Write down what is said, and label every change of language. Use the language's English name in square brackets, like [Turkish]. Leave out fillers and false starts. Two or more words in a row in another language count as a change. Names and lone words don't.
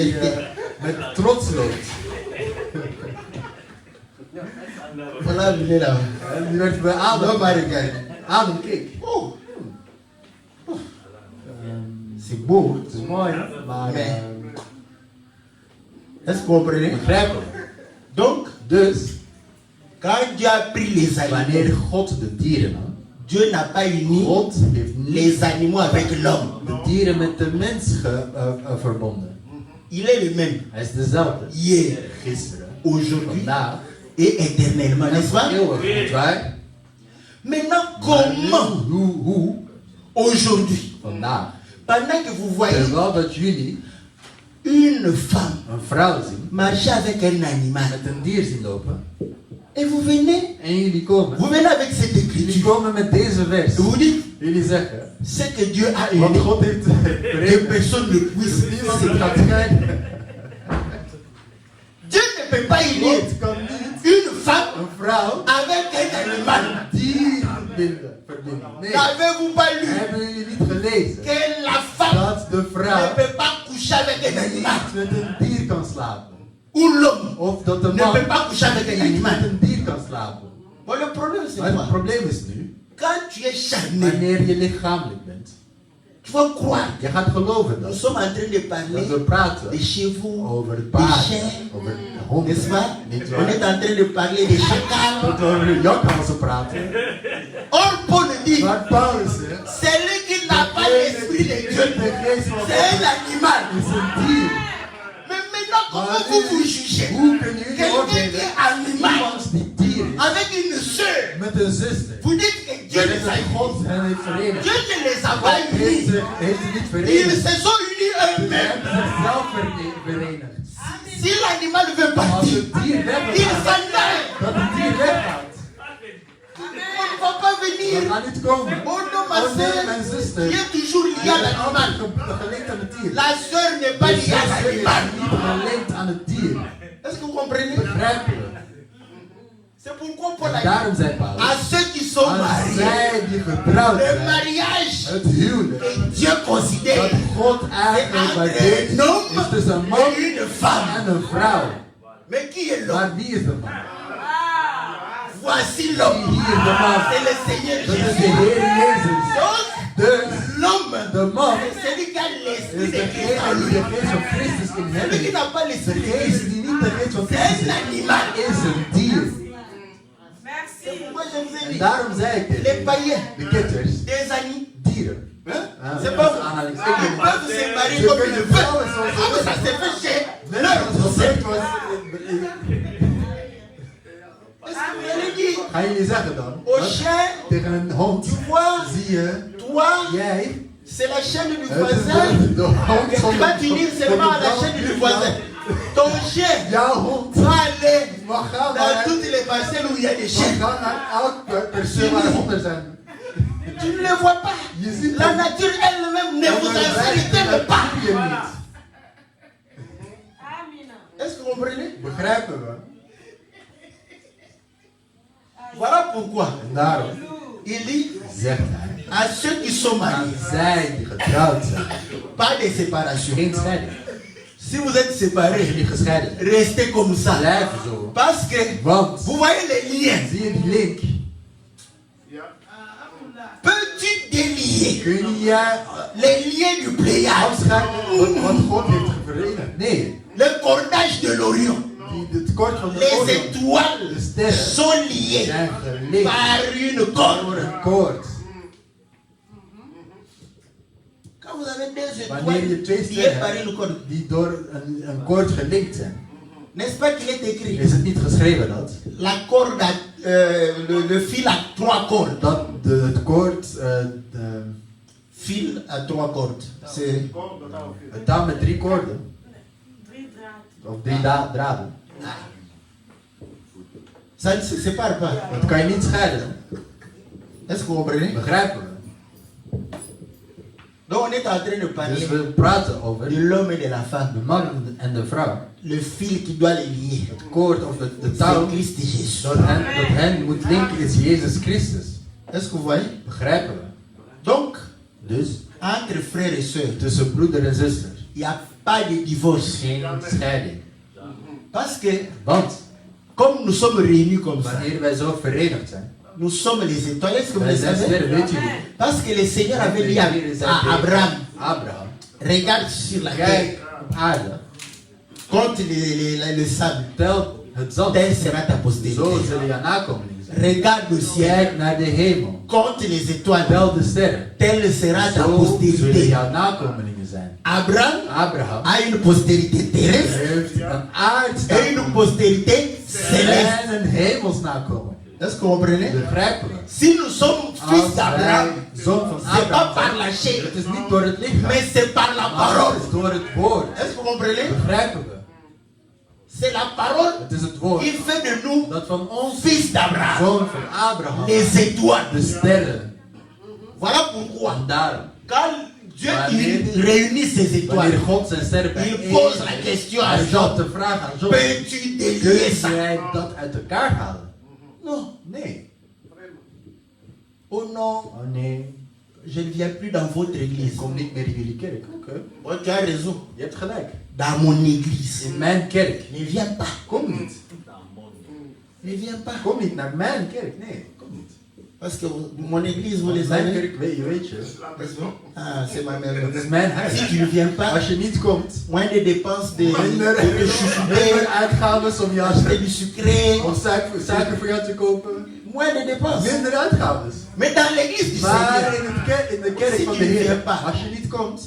[French] fierté. [Dutch] met trots loopt. [French] Voilà, il est là. [Dutch] En die werd bij [French] L'homme Adam. a regardé. [Dutch] Adam keek. [French] Oh, c'est beau. [Dutch] Het is mooi, maar Nee. [French] Est-ce que vous comprenez? [Dutch] begrijpen we? [French] Donc, [Dutch] Dus, [French] quand Dieu a pris les [Dutch] wanneer [French] animaux, [Dutch] God de dieren nam, [French] Dieu n'a pas uni [Dutch] God heeft niet [French] les animaux avec l'homme. [Dutch] de dieren met de mens verbonden. [French] Il est le même. [Dutch] Hij is dezelfde. [French] Hier, [Dutch] Gisteren, [French] aujourd'hui [Dutch] vandaag [French] et éternellement, [Dutch] en [French] n'est-ce pas? [Dutch] eeuwig. Niet waar? [French] Maintenant, [Dutch] Maar nu, [French] comment [Dutch] hoe, [French] aujourd'hui, [Dutch] vandaag, [French] pendant que vous voyez [Dutch] terwijl dat jullie [French] une femme [Dutch] een vrouw zien [French] marcher avec un animal [Dutch] met een dier zien lopen [French] et vous venez, [Dutch] en jullie komen, [French] vous venez avec cette [Dutch] jullie [French] écriture, [Dutch] komen met deze vers. [French] et vous dites, [Dutch] Jullie zeggen, [French] c'est que Dieu a [Dutch] want [French] uni, [Dutch] God heeft [French] que [Dutch] berekend, [French] personne ne puisse [Dutch] niemand het [French] séparer. [Dutch] gaat scheiden. [French] Dieu ne peut pas unir [Dutch] God kan niet [French] une femme [Dutch] een vrouw [French] avec un animal. [Dutch] een dier verbinden. Nee, [French] N'avez-vous pas lu [Dutch] hebben jullie niet gelezen [French] que la femme [Dutch] dat de [French] ne [Dutch] vrouw [French] peut pas coucher avec un animal [Dutch] met een dier kan slapen? [French] ou l'homme [Dutch] Of dat de [French] ne [Dutch] man [French] peut pas coucher avec un [Dutch] niet met [French] animal? [Dutch] een dier kan slapen? [French] Bon, le problème c'est [Dutch] Maar het [French] quoi? [Dutch] probleem is nu, [French] Quand tu es charnel, [Dutch] wanneer je lichamelijk bent, [French] tu vas croire. [Dutch] je gaat geloven [French] Nous [Dutch] dat, [French] sommes en train de [Dutch] dat [French] parler [Dutch] we praten [French] des chevaux, [Dutch] over [French] des [Dutch] paarden, [French] chiens, [Dutch] over honden, [French] n'est-ce pas? [Dutch] niet [French] On est [Dutch] waar? [French] en train de parler des chacals. [Dutch] Dat we over jakhalzen praten. [French] Or, Paul dit, [Dutch] Maar Paulus zegt, [French] celui qui n'a pas l'esprit de Dieu, [Dutch] de geest van [French] c'est [Dutch] God [French] un animal. [Dutch] is een dier. [French] Mais maintenant, comment vous vous jugez? [Dutch] Hoe kunnen jullie [French] Quelqu'un qui [Dutch] oordelen? [French] est animal [Dutch] Iemand die dier is, [French] avec une sœur, [Dutch] met een zuster. [French] vous dites que Dieu [Dutch] Dat [French] les a [Dutch] is [French] unis. [Dutch] God hen heeft verenigd. [French] Dieu ne les a [Dutch] God [French] pas [Dutch] heeft [French] unis. [Dutch] ze niet [French] Ils [Dutch] verenigd. [French] se sont unis [Dutch] Ze [French] eux-mêmes. [Dutch] hebben zichzelf verenigd. [French] Si l'animal veut [Dutch] Als [French] partir, [Dutch] het dier weg [French] il [Dutch] gaat, [French] s'en aille. [Dutch] dat het dier weggaat, [French] On ne va pas [Dutch] dan [French] venir. [Dutch] gaat niet komen. [French] Oh non, ma [Dutch] Oh nee, [French] sœur, [Dutch] mijn zuster. [French] qui est toujours [Dutch] Die [French] liée à [Dutch] is [French] l'animal. [Dutch] altijd gelinkt aan het dier. [French] La sœur n'est pas [Dutch] De [French] liée à [Dutch] zuster is [French] l'animal. [Dutch] niet gelinkt aan het dier. [French] Est-ce que vous comprenez? [Dutch] Begrijpen we? [French] C'est pourquoi Paul a [Dutch] En [French] dit [Dutch] daarom zei Paulus, [French] à ceux qui sont [Dutch] aan [French] mariés, [Dutch] zij die getrouwd [French] le [Dutch] zijn, [French] mariage [Dutch] het huwelijk, [French] que Dieu [Dutch] dat [French] considère [Dutch] God [French] c'est [Dutch] eigenlijk [French] entre [Dutch] waardeert, [French] un homme [Dutch] is tussen een man [French] et une femme. [Dutch] en een vrouw. [French] Mais qui est l'homme? [Dutch] Maar wie is de man? [French] Voici l'homme. [Dutch] Hier de man. [French] C'est le Seigneur [Dutch] Dat is de [French] Jésus. [Dutch] Heer Jezus. [French] Donc, [Dutch] Dus [French] l'homme, [Dutch] de man [French] c'est celui qui a l'esprit [Dutch] is [French] de Christ en [Dutch] degene die [French] lui. [Dutch] de geest van Christus in hem [French] Celui qui [Dutch] heeft. [French] n'a pas l'esprit de [Dutch] Degene [French] Christ, [Dutch] die niet de geest van [French] c'est [Dutch] Christus [French] un [Dutch] heeft, [French] animal. [Dutch] is een dier. [French] Merci. Moi, je vous ai [Dutch] En [French] dit, [Dutch] daarom zei ik [French] les [Dutch] dit. [French] païens, [Dutch] De kitters, [French] des amis, [Dutch] dieren. [French] hein? Ah, C'est [Dutch] dat [French] pas [Dutch] is [French] vous. [Dutch] aanhalingstekens. [French] Ils peuvent se marier [Dutch] Ze [French] comme ils [Dutch] kunnen [French] veulent. [Dutch] trouwen zoals ze [French] Ah, mais ça [Dutch] willen. [French] s'est fait chez [Dutch] Net [French] leur [Dutch] zoals [French] conseil. [Dutch] het was. [French] Est-ce que vous allez dire [Dutch] Ga jullie zeggen dan? [French] au [Dutch] Wat? [French] chien, [Dutch] Tegen een hond. [French] tu vois, [Dutch] Zie je? [French] toi, [Dutch] Jij? [French] c'est la chaîne du [Dutch] Het is [French] voisin. [Dutch] de hond [French] Tu [Dutch] van [French] vas t'unir seulement à la [Dutch] van de [French] chaîne du [Dutch] buurman. [French] voisin. Ton chien [Dutch] Jouw hond [French] va aller [Dutch] mag gaan [French] dans [Dutch] naar, [French] toutes les parcelles où il y a des [Dutch] mag [French] chiens. [Dutch] gaan naar elke perceel waar honden zijn. [French] Tu ne les vois pas. [Dutch] Je ziet [French] La [Dutch] het. [French] nature elle-même ne vous insulte pas. [Dutch] Dat zie je niet. [French] Amina. Est-ce que vous comprenez? [Dutch] Begrijpen we? [French] Voilà Voilà pourquoi [Dutch] En daarom [French] il dit [Dutch] zegt hij [French] à ceux qui sont [Dutch] aan [French] mariés, [Dutch] zij die getrouwd zijn, [French] pas de séparation. [Dutch] geen scheiding. [French] Si vous êtes [Dutch] Als [French] séparés, [Dutch] jullie gescheiden zijn, [French] restez comme ça. [Dutch] blijf zo. [French] Parce que [Dutch] Want, [French] vous voyez les liens. [Dutch] zie je die link? [French] Peux-tu délier [Dutch] Kun jij [French] les liens du pléiade, [Dutch] afscheiden wat God heeft verenigd? Nee. [French] le cordage de l'Orient, [Dutch] Het tekort van de [French] les Orion, étoiles [Dutch] de sterren, [French] sont liées [Dutch] zijn gelinkt [French] par une [Dutch] door [French] corde. [Dutch] een koord. [French] Quand vous avez deux [Dutch] Wanneer je twee [French] étoiles liées par [Dutch] sterren [French] une corde, [Dutch] hebt die door een koord gelinkt zijn, [French] n'est-ce pas qu'il est écrit? [Dutch] is het niet geschreven dat [French] Le fil a 3 cordes. [Dutch] het koord, de [French] Fil à 3 cordes. C'est [Dutch] het touw met 3 koorden, 3 draad. of 3 draden, [French] ça ne se sépare pas. [Dutch] dat kan je niet scheiden. [French] Est-ce que vous comprenez? [Dutch] Begrijpen we? [French] Donc on est en train de parler [Dutch] Dus we praten over [French] de l'homme et de la femme. [Dutch] de man en de vrouw. [French] Le fil qui doit les lier. [Dutch] Het koord of de touw [French] C'est Christ Jésus. [Dutch] dat hen moet linken is Jezus Christus. [French] Est-ce que vous voyez? [Dutch] Begrijpen we? [French] Donc, [Dutch] Dus [French] entre frères et sœurs, [Dutch] tussen broeder en zuster [French] il n'y a pas de divorce. [Dutch] geen scheiding. [French] Parce que, [Dutch] Want [French] comme nous sommes réunis comme ça, [Dutch] wanneer wij zo verenigd zijn, [French] nous sommes les étoiles. Est-ce que vous [Dutch] wij [French] le [Dutch] zijn [French] savez? [Dutch] sterren, weet jullie? [French] Parce que le Seigneur avait dit à Abraham, Abraham, regarde sur la terre, [Dutch] kijk op aarde, [French] compte le sable, [Dutch] tel het zand, [French] telle sera ta [Dutch] zo [French] postérité. [Dutch] zullen je nakomelingen zijn. [French] Regarde le ciel, [Dutch] Kijk naar de hemel, [French] compte les étoiles, [Dutch] tel de sterren, [French] telle sera ta [Dutch] zo zullen [French] postérité. [Dutch] jouw nakomelingen zijn. Abraham Abraham [French] a une postérité terrestre [Dutch] heeft een [French] et une [Dutch] aardsnakomeling [French] postérité céleste. [Dutch] en een hemelsnakomeling. [French] Est-ce que vous comprenez? [Dutch] Begrijpen we? [French] Si nous sommes fils [Dutch] Als [French] d'Abraham, [Dutch] wij zoon van [French] c'est pas [Dutch] Abraham [French] par [Dutch] zijn, [French] la chair, [Dutch] het is niet door het lichaam, [French] mais c'est par la [Dutch] maar [French] parole. [Dutch] het is door het woord. [French] Est-ce que vous comprenez? [Dutch] Begrijpen we? [French] C'est la parole [Dutch] Het is het woord [French] qui fait de nous [Dutch] dat van ons [French] fils d'Abraham, [Dutch] zoon van Abraham [French] les étoiles. [Dutch] de sterren. [French] Voilà pourquoi, [Dutch] En daarom, [French] quand Dieu il réunit ses étoiles, [Dutch] wanneer God zijn sterren [French] il [Dutch] bijeen, [French] pose la question à [Dutch] hij zal [French] Job, [Dutch] de vraag aan Job, [French] peux-tu délier [Dutch] kun [French] ça? [Dutch] jij dat uit elkaar halen? [French] Non. [Dutch] Nee. [French] Oh non, [Dutch] Oh nee, [French] je ne viens plus dans votre [Dutch] ik [French] église. [Dutch] kom niet meer in jullie kerk. [French] Oké, Oh, tu as raison. [Dutch] je hebt gelijk. [French] Dans mon église. [Dutch] In mijn kerk. [French] Ne viens pas. [Dutch] Kom niet. [French] Ne viens pas. [Dutch] Kom niet naar mijn kerk. Nee, kom niet. [French] Parce que mon église, vous les [Dutch] Mijn [French] savez. [Dutch] kerk, weet je, [French] N'est-ce pas? Ah, c'est ma mère. [Dutch] het is mijn huis. [French] Si tu ne viens pas, [Dutch] Als je niet komt, [French] moins de dépenses de [Dutch] minder [French] chouchouter, [Dutch] uitgaven om je [French] acheter du sucré, [Dutch] of suiker voor jou te kopen. [French] moins de dépenses. [Dutch] Minder uitgaven. [French] Mais dans l'église du [Dutch] Maar [French] Seigneur, [Dutch] in de kerk [French] Si [Dutch] van [French] tu [Dutch] de [French] ne viens [Dutch] Heer, [French] pas, [Dutch] als je niet komt,